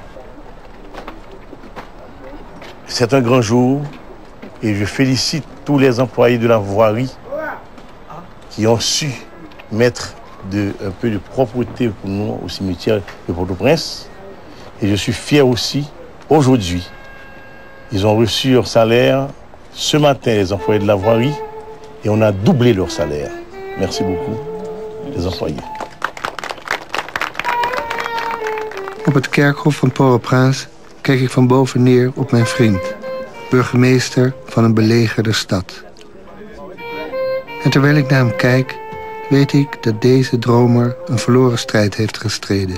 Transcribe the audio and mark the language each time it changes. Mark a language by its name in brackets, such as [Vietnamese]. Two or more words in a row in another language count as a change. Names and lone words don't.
[French] C'est un grand jour et je félicite tous les employés de la voirie qui ont su mettre un peu de propreté pour nous au cimetière de Port-au-Prince. Et je suis fier aussi, aujourd'hui, ils ont reçu leur salaire ce matin, les employés de la voirie, et on a doublé leur salaire. Merci beaucoup, les employés. [Dutch] Op het kerkhof van Port-au-Prince kijk ik van boven neer op mijn vriend, burgemeester van een belegerde stad. En terwijl ik naar hem kijk, weet ik dat deze dromer een verloren strijd heeft gestreden.